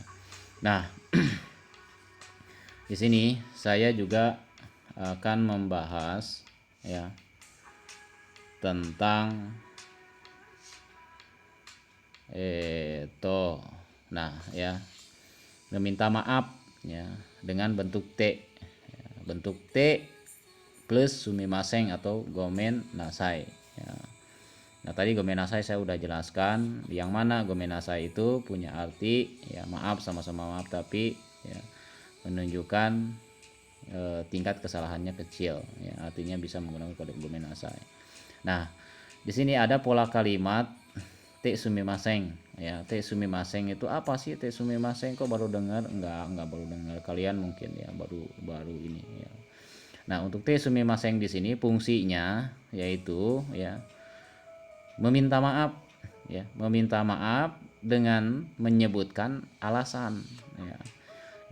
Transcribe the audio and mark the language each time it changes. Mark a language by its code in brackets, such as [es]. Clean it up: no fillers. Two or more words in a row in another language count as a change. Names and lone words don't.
[id] Nah, di sini saya juga akan membahas ya tentang nah ya, meminta maaf ya dengan bentuk T ya, bentuk T plus sumimasen atau [ja] ごめんなさい [id] ya. Nah, tadi [ja] ごめんなさい [id] saya udah jelaskan, yang mana [ja] ごめんなさい [id] itu punya arti ya maaf, sama-sama maaf, tapi ya menunjukkan tingkat kesalahannya kecil ya, artinya bisa menggunakan kode [ja] ごめんなさい. [id] Nah, di sini ada pola kalimat [ja] てすみません [id] ya. [ja] てすみません [id] itu apa sih? [ja] てすみません [id] kok baru dengar? Enggak baru dengar, kalian mungkin ya baru ini ya. Nah, untuk [ja] てすみません [id] di sini fungsinya yaitu ya meminta maaf ya, meminta maaf dengan menyebutkan alasan ya.